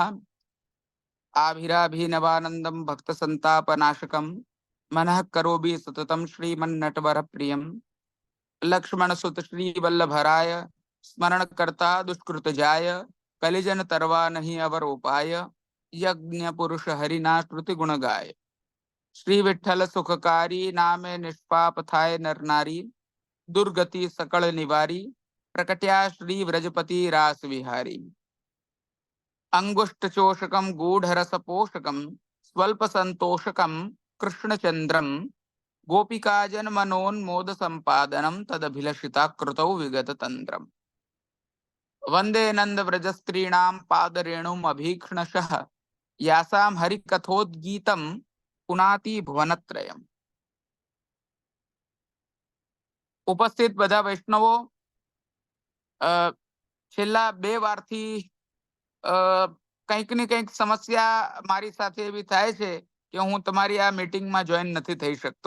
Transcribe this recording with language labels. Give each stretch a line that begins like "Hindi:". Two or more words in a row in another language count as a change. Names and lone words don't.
Sanskrit: आभिराभिनवानंदम भक्त संतापनाशकम मनः करोबि सततम श्रीमन्नटवर प्रियम
Gujarati: લક્ષ્મણ સુત શ્રી વલ્લભરાય સ્મરણ કરતા દુષ્કૃત જાય કલિજન તરવા નહીં અવર ઉપાય યજ્ઞ પુરુષ હરિના શ્રુતિ ગુણ ગાય શ્રી વિઠ્ઠલ સુખકારી નામે નિષ્પાપ થાય નર નારી દુર્ગતિ સકલ નિવારી પ્રકટ્યા શ્રી વ્રજપતિ રાસ વિહારી
Sanskrit: अंगुष्ठ चोषकम गूढ़रस पोषकम स्वल्प संतोषकम कृष्णचंद्रम गोपिकाजन मनोन्मोद संपादनम तदभिलषिता कृतौ विगत तंत्रम वंदे नंद व्रजस्त्रीणाम पादरेणुम अभीक्ष्णशः यासाम हरिकथोद्गीतम पुनाति भुवनत्रयम।
Gujarati: ઉપસ્થિત બધા વૈષ્ણવો, છેલ્લા 2 વારથી કંઈક ને કંઈક સમસ્યા મારી સાથે એવી થાય છે કે હું તમારી આ મીટિંગમાં જોઈન નથી થઈ શકતો.